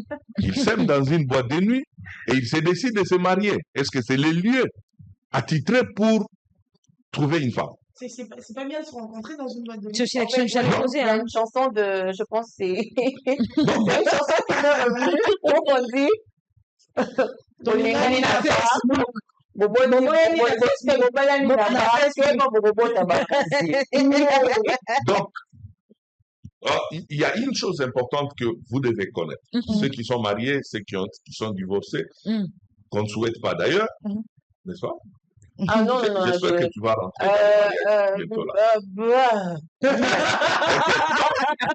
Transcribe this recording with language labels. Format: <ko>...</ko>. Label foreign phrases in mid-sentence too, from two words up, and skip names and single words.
<fr>ils s'aiment dans une boîte de nuit et ils se décident de se marier. Est-ce que c'est le lieu attitré pour trouver une femme? C'est pas bien de se rencontrer dans une boîte de C'est nuit. aussi l'action que Il y j'allais a poser. Hein. une chanson de, je pense, c'est une chanson qui m'est revenue, où on dit,</fr> <ln>Tolingani na Facebook, Bobo ni Bobo yani na Facebook, Bobo yani na Facebook, Bobo tabakasi.</ln> <fr>Donc, il y a une chose importante que vous devez connaître. Mhm. Ceux qui sont mariés, ceux qui sont divorcés, Mhm. qu'on ne souhaite pas d'ailleurs, Mhm. n'est-ce pas? Ah non, non, non, J'espère que tu vas rentrer dans le mariage bientôt là.</fr>